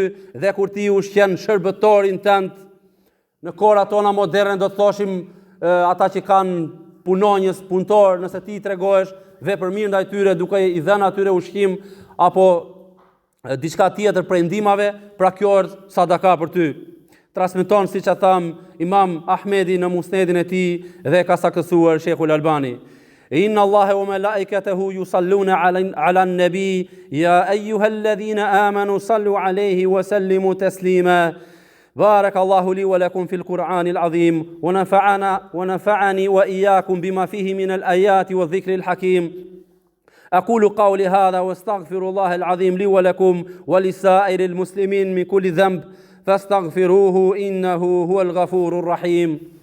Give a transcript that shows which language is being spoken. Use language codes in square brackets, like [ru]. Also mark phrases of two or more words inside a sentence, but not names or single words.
[sq] Dhe kur ti ushqen shërbëtorin tënd, në kohërat tona moderne do të thoshim ata që kanë punonjës, punëtor, nëse ti tregohesh vepër mirë ndaj tyre duke i dhënë atyre ushqim apo diçka tjetër prej ndihmave, pra kjo është sadaka për ty. Transmeton, siç e tham, Imam Ahmedi në Musnedin e tij dhe ka saktësuar Sheikhul Albani. [ar] إن الله وملائكته يصلون على النبي يا أيها الذين آمنوا صلوا عليه وسلموا تسليما. بارك الله لي ولكم في القرآن العظيم ونفعني وإياكم بما فيه من الآيات والذكر الحكيم. أقول قولي هذا واستغفر الله العظيم لي ولكم ولسائر المسلمين من كل ذنب فاستغفروه إنه هو الغفور الرحيم.